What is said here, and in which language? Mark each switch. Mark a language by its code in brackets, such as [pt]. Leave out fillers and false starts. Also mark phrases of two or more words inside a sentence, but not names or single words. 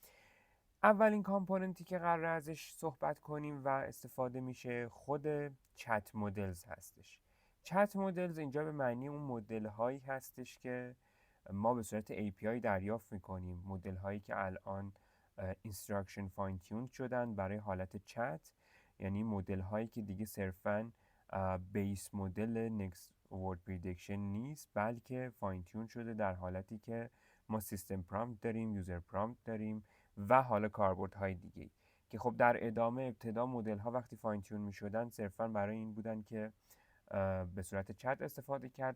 [fa] اولین کامپوننتی که قرار ازش صحبت کنیم و استفاده میشه خود [en] chat models [fa] هستش. [en] chat models [fa] اینجا به معنی اون مدل هایی هستش که ما به صورت API دریافت میکنیم، مدل هایی که الان [en] instruction fine tuned [fa] شدن برای حالت چت، یعنی مدل هایی که دیگه صرفاً [en] base model next word prediction [fa] نیست، بلکه [en] fine tune [fa] شده در حالتی که ما [en] system prompt [fa] داریم، [en] user prompt [fa] داریم و حالا کاربردهای دیگه که خب در ادامه ابتدا مدل ها وقتی [en] fine tune [fa] می شدن صرفاً برای این بودن که به صورت چت استفاده کرد.